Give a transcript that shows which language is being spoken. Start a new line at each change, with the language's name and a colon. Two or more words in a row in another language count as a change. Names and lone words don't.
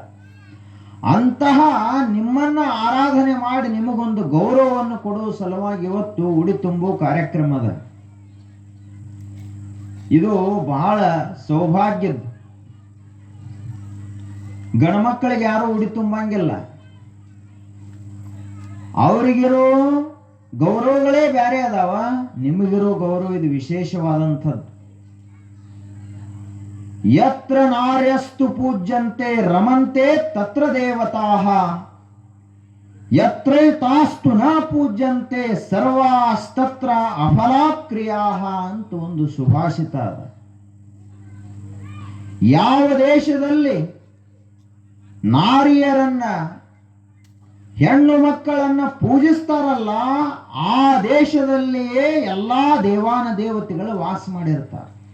Kannada: ಅಂತಹ ನಿಮ್ಮನ್ನ ಆರಾಧನೆ ಮಾಡಿ ನಿಮಗೊಂದು ಗೌರವವನ್ನು ಕೊಡುವ ಸಲುವಾಗಿ ಇವತ್ತು ಉಡಿ ತುಂಬು ಕಾರ್ಯಕ್ರಮದ ಇದು ಬಹಳ ಸೌಭಾಗ್ಯದ್ದು. ಗಣಮಕ್ಕಳಿಗೆ ಯಾರು ಉಡಿ ತುಂಬಂಗಿಲ್ಲ. ಅವರಿಗಿರೋ ಗೌರವಗಳೇ ಬೇರೆ ಅದಾವ, ನಿಮಗಿರೋ ಗೌರವ ಇದು ವಿಶೇಷವಾದಂಥದ್ದು.
Sanskrit: ಯತ್ರ ನಾರ್ಯಸ್ತು ಪೂಜ್ಯಂತೆ ರಮಂತೆ ತತ್ರ ದೇವತಾಃ, ಯತ್ರ ತಾಸ್ತು ನ ಪೂಜ್ಯಂತೆ ಸರ್ವಾಸ್ತತ್ರ ಅಫಲಾಕ್ರಿಯಾಃ
Kannada: ಅಂತ ಒಂದು ಸುಭಾಷಿತ ಅದ. ಯಾವ ದೇಶದಲ್ಲಿ ನಾರಿಯರನ್ನ, ಹೆಣ್ಣು ಮಕ್ಕಳನ್ನ ಪೂಜಿಸ್ತಾರಲ್ಲ ಆ ದೇಶದಲ್ಲಿಯೇ ಎಲ್ಲಾ ದೇವಾನ ದೇವತೆಗಳು ವಾಸ ಮಾಡಿರ್ತಾರೆ.